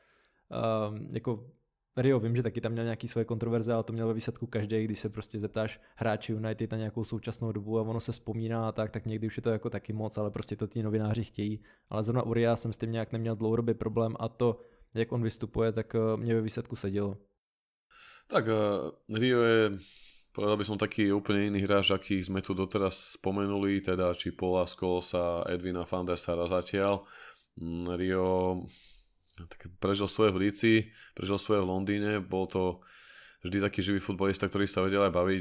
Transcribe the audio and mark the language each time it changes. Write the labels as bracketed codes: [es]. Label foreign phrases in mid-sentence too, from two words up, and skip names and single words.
[cs] jako Rio vím, že taky tam měl nějaký svoje kontroverze, ale to měl ve výsledku každý, když se prostě zeptáš hráči United na nějakou současnou dobu a ono se vzpomíná a tak někdy už je to jako taky moc, ale prostě to ti novináři chtějí. Ale zrovna u Ria jsem s tím nějak neměl dlouhodobý problém a to, jak on vystupuje, tak mě ve výsledku sedělo. [sk] Tak Rio je, povedal by som, taký úplne iný hráč, akých sme tu doteraz spomenuli, teda či Paula Scholesa, Edwina van der Sara zatiaľ. Rio tak prežil svoje v Líci, prežil svoje v Londýne, bol to vždy taký živý futbolista, ktorý sa vedel aj baviť.